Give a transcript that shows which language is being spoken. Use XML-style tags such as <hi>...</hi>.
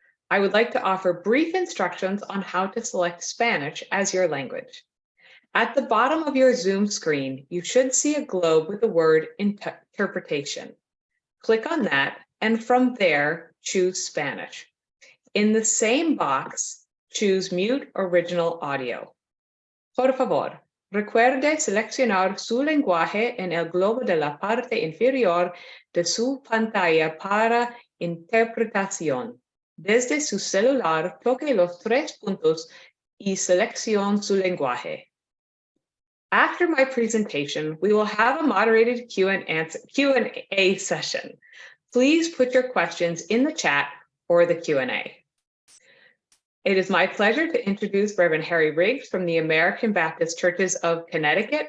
<en>I would like to offer brief instructions on how to select Spanish as your language. At the bottom of your Zoom screen, you should see a globe with the word interpretation. Click on that, and from there, choose Spanish. In the same box, choose Mute Original Audio.</en> <es>Por favor, recuerde seleccionar su lenguaje en el globo de la parte inferior de su pantalla para interpretación. Desde su celular, toque los tres puntos y seleccione su lenguaje.</es> <en>After my presentation, we will have a moderated Q&A session. Please put your questions in the chat or the Q&A. It is my pleasure to introduce Reverend Harry Riggs from the American Baptist Churches of Connecticut.</en>